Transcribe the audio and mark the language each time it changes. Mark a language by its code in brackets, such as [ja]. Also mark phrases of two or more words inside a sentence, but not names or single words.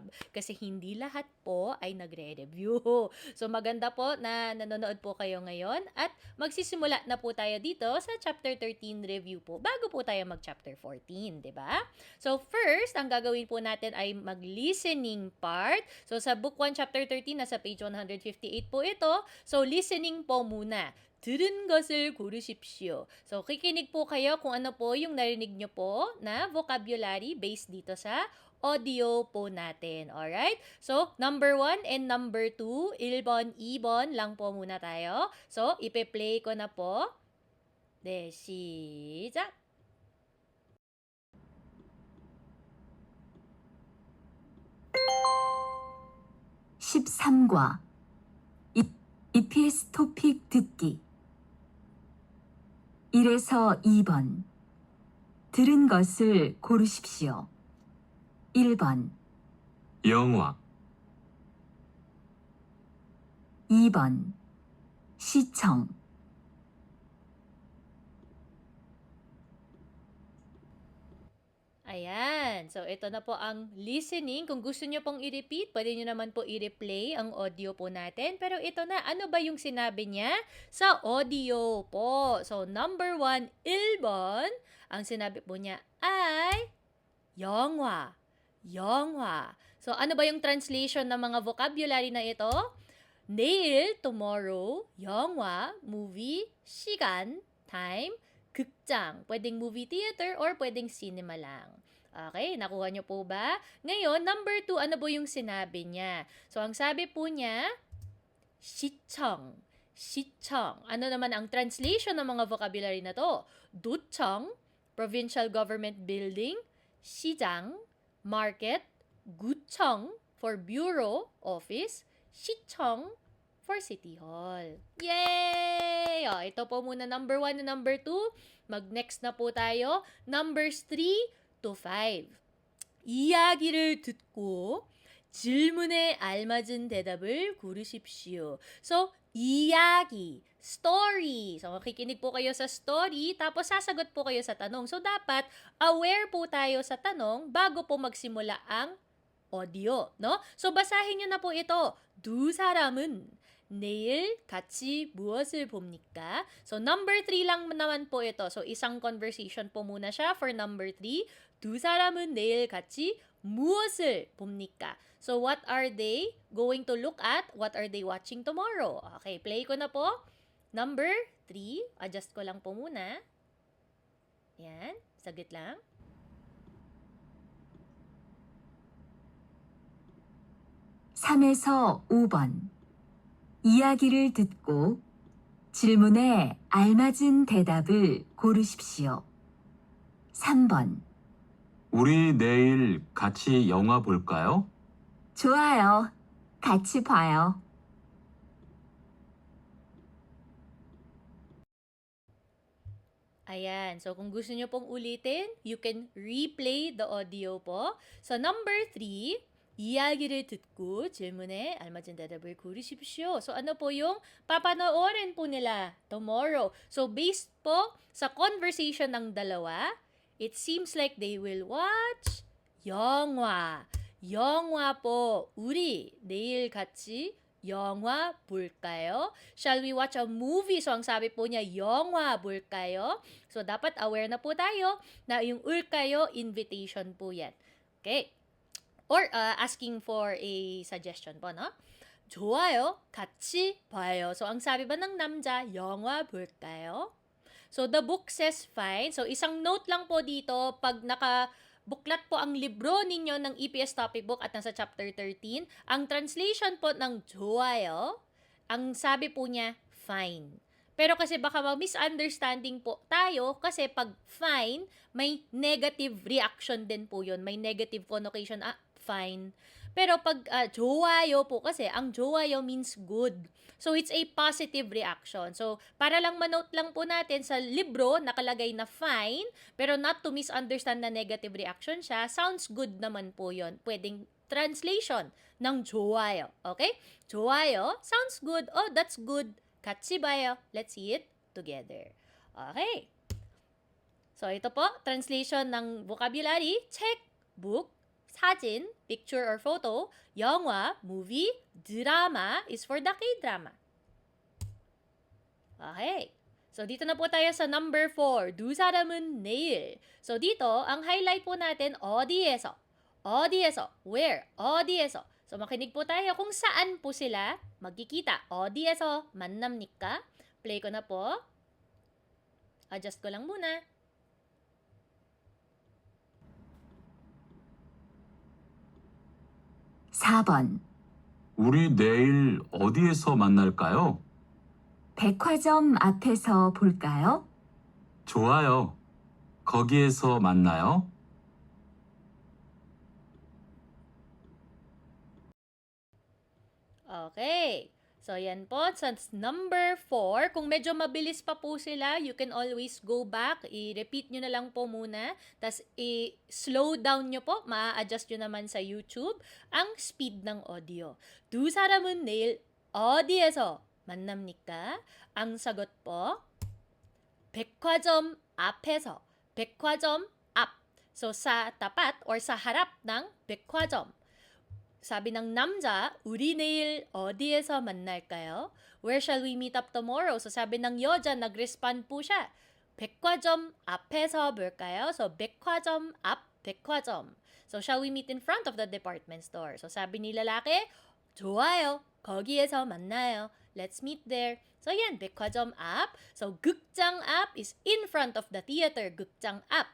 [tl] Kasi hindi lahat po ay nagre-review. So maganda po na nanonood po kayo ngayon at magsisimula na po tayo dito sa chapter 13 review po bago po tayo mag-chapter 14, 'di ba? So first, ang gagawin po natin ay mag-listening part. So sa book 1 chapter 13 nasa page 158 po ito. So listening po muna. [ko] 들은 것을 고르십시오. [tl] So, kikinig po kayo kung ano po yung narinig nyo po na vocabulary based dito sa audio po natin. [en] Alright? So, number 1 and number 2, [tl] 1번, 2번 lang po muna tayo. So, ipe-play ko na po. [ko] 네, 시작! (13과) EPS 토픽 듣기 1에서 2번 들은 것을 고르십시오. 1번, 영화, 2번 시청 [tl] Ayan. So, ito na po ang listening. Kung gusto nyo pong i-repeat, pwede nyo naman po i-replay ang audio po natin. Pero ito na, ano ba yung sinabi niya sa audio po? So, number 1, 1번. Ang sinabi po niya ay 영화. [ko] 영화. [tl] So, ano ba yung translation ng mga vocabulary na ito? [ko] 내일, tomorrow, 영화, movie, 시간, time, 극장. [tl] Pwedeng [en] movie theater [tl] or pwedeng cinema lang. Okay, nakuha nyo po ba? Ngayon, number 2, ano po yung sinabi niya? So, ang sabi po niya, [ko] 시청. 시청. [tl] Ano naman ang translation ng mga vocabulary na to? [en] 도청, provincial government building, 시장, market, 구청 for bureau, office, 시청 for City Hall. Yay! [tl] O, ito po muna [en] number 1 and number 2. [tl] Mag-next na po tayo. Numbers 3 to 5. [ko] 이야기를 듣고 질문에 알맞은 대답을 고르십시오. So, 이야기, [en] story. [tl] So, makikinig po kayo sa story, tapos sasagot po kayo sa tanong. So, dapat aware po tayo sa tanong bago po magsimula ang audio, no? So, basahin nyo na po ito. [ko] 두 사람은 내일 같이 무엇을 봅니까? [tl] So, number 3 lang naman po ito. So, isang conversation po muna siya [en] for number 3. [ko] 두 사람은 내일 같이 무엇을 봅니까? [en] So, what are they going to look at? What are they watching tomorrow? [tl] Okay, play ko na po. Number 3. Adjust ko lang po muna. Yan. Saglit lang. [ko] (3에서 5번) 이야기를 듣고 질문에 알맞은 대답을 고르십시오. 3번, 우리 내일 같이 영화 볼까요? 좋아요. 같이 봐요. [tl] Ayan. So, kung gusto nyo pong ulitin, [en] you can replay the audio po. So, number 3, [ko] 이야기를 듣고 질문에 알맞은 대답을 고르십시오. [tl] So, ano po yung papanoorin po nila tomorrow? So, based po sa conversation ng dalawa, [en] it seems like they will watch 영화. [ko] 영화 po. 우리 내일 같이 영화 볼까요? [en] Shall we watch a movie? So, [tl] ang sabi po niya, [ko] 영화 볼까요? [tl] So, dapat aware na po tayo na yung ulkayo, invitation po yan. [en] Okay. Or asking for a suggestion po, no? [ko] 좋아요. 같이 봐요. [tl] So, ang sabi ba ng 남자, [ko] 영화 볼까요? [en] So, the book says fine. So, [tl] isang note lang po dito, pag buklat po ang libro ninyo ng EPS topic book at nasa chapter 13, ang translation po ng 좋아요, ang sabi po niya, fine. Pero kasi baka misunderstanding po tayo kasi pag fine, may [en] negative reaction [tl] din po yun. May [en] negative connotation. [tl] fine. Pero pag 좋아요 po kasi, ang 좋아요 [en] means good. So, it's a positive reaction. So, [tl] para lang manote lang po natin sa libro, nakalagay na fine, pero [en] not to misunderstand [tl] na [en] negative reaction [tl] siya, [en] sounds good [tl] naman po yon. Pwedeng translation ng 좋아요. Okay? [en] 좋아요 sounds good. Oh, that's good. [ko] 같이 봐요. [en] Let's see it together. Okay. So, [tl] ito po, translation ng vocabulary, 책, book, 사진, [en] picture or photo, 영화, movie, drama is for the K-drama. Okay. So, [tl] dito na po tayo sa number 4. [ko] 두 사람은 내일. [tl] So, dito, ang highlight po natin, [ko] 어디에서. 어디에서. Where? 어디에서. [tl] So, makinig po tayo kung saan po sila magkikita. [ko] 어디에서 만납니까? [tl] Play ko na po. Adjust ko lang muna. [ko] 4번. 우리 내일 어디에서 만날까요? 백화점 앞에서 볼까요? 좋아요. 거기에서 만나요. [en] Okay. [tl] So, yan po. Sa number 4, kung medyo mabilis pa po sila, [en] you can always go back. [tl] I-repeat nyo na lang po muna. Tapos, i-slow down nyo po. Ma-adjust nyo naman sa YouTube ang speed ng audio. [ko] 두 사람은 내일 어디에서 만납니까? [tl] Ang sagot po, [ko] 백화점 앞에서. 백화점 앞. [tl] So, sa tapat or sa harap ng 백화점. Sabi ng 남자, [ko] 우리 내일 어디에서 만날까요? [en] Where shall we meet up tomorrow? [tl] So sabi ng 여자, nag-respond po siya. [ko] 백화점 앞에서 볼까요? So 백화점 앞, 백화점. [en] So shall we meet in front of the department store? [tl] So sabi ni lalaki, [ko] 좋아요. 거기에서 만나요. [en] Let's meet there. So yan, [ko] 백화점 앞. [en] So [ko] 극장 앞 [en] is in front of the theater. [ko] 극장 앞.